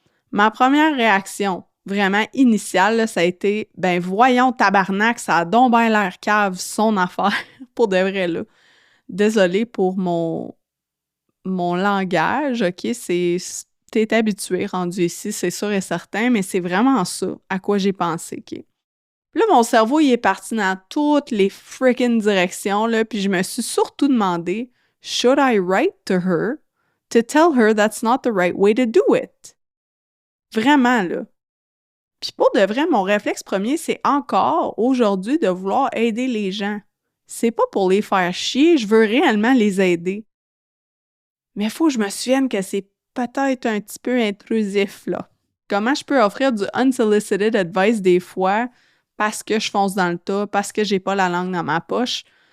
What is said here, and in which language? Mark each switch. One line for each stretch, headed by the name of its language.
French: Ma première réaction, vraiment initiale, là, ça a été « Ben voyons, tabarnak, ça a donc ben l'air cave, son affaire, pour de vrai, là. » Désolée pour mon langage, OK? T'es habitué rendu ici, c'est sûr et certain, mais c'est vraiment ça à quoi j'ai pensé, OK? Puis là, mon cerveau, il est parti dans toutes les freaking directions, là, puis je me suis surtout demandé «
English: Should I write to her? to tell her that's not the right way to do it.
French: Vraiment, là. Puis pour de vrai, mon réflexe premier, c'est encore, aujourd'hui, de vouloir aider les gens. C'est pas pour les faire chier, je veux réellement les aider. Mais il faut que je me souvienne que c'est peut-être un petit peu intrusif, là. Comment je peux offrir du
English: unsolicited advice
French: des fois parce que je fonce dans le tas, parce que j'ai pas la langue dans ma poche?